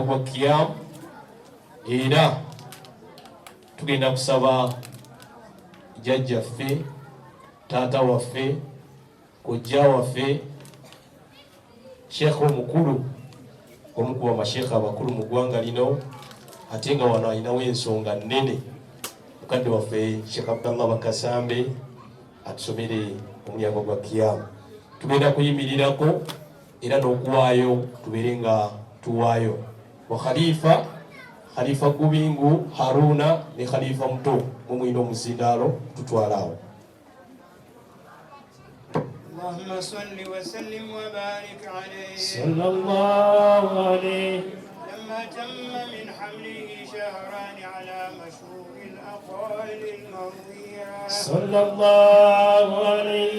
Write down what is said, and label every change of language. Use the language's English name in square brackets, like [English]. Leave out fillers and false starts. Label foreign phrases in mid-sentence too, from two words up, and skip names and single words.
[Ganda] gwa Kiyamu, era tugenda kusaba jjajjaffe, taata waffe, kojja waffe, sheekh omukulu, omu ku bamasheekha abakulu mu ggwanga lino, ate nga wano alinawo ensonga nnene, mukadde waffe Sheikh Abdallah Bakasambe atusomere omulyango gwa Kiyamu. Tugenda kuyimirirako era n'okuwaayo tubeere nga tuwaayo wa Khalifa Gubingu Haruna ne Khalifa muto mumwina omuzindaalo tutwalaawo. [Arabic] اللهم صل وسلم وبارك عليه صلى الله عليه لما تم من حمله شهران على مشهور الأقوال المروية صلى الله عليه